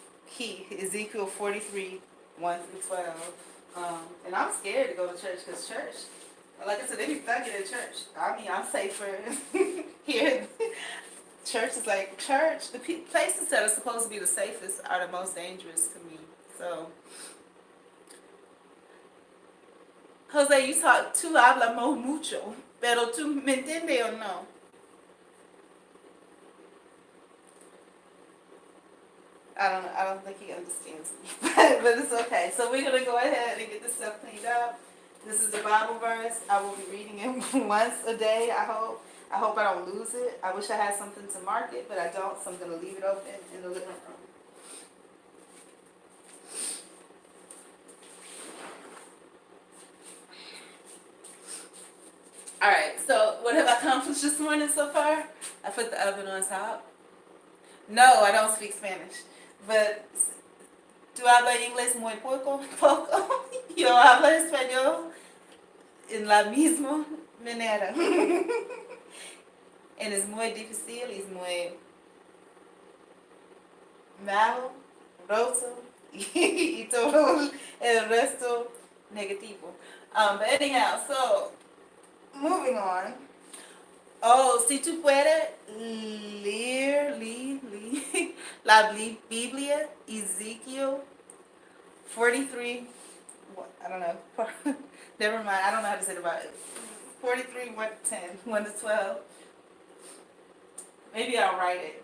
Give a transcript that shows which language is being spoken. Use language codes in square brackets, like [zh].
[en] Key, Ezekiel 43, 1 through 12. And I'm scared to go to church because church, like I said, they be thugging at church. I mean, I'm safer here. Church is like, church, the places that are supposed to be the safest are the most dangerous to me. So, Jose, you talk, [es] tú hablamos mucho, pero tú me entiendes o no? [en] I don't think he understands me, but it's okay. So we're gonna go ahead and get this stuff cleaned up. This is the Bible verse. I will be reading it once a day, I hope. I hope I don't lose it. I wish I had something to mark it, but I don't, so I'm gonna leave it open in the living room. Alright, so what have I accomplished this morning so far? I put the oven on top. No, I don't speak Spanish. [es] But, ¿tú hablas inglés muy poco? Poco. Yo hablo español en la misma manera. And es muy difícil, es muy malo, roto, y todo el resto negativo. [en] But anyhow, so, moving on. Oh, [es] si tú puedes leer la Biblia, [en] Ezekiel 43, I don't know, never mind, I don't know how to say it about it. 43, 1 to 10, 1 to 12. Maybe I'll write it.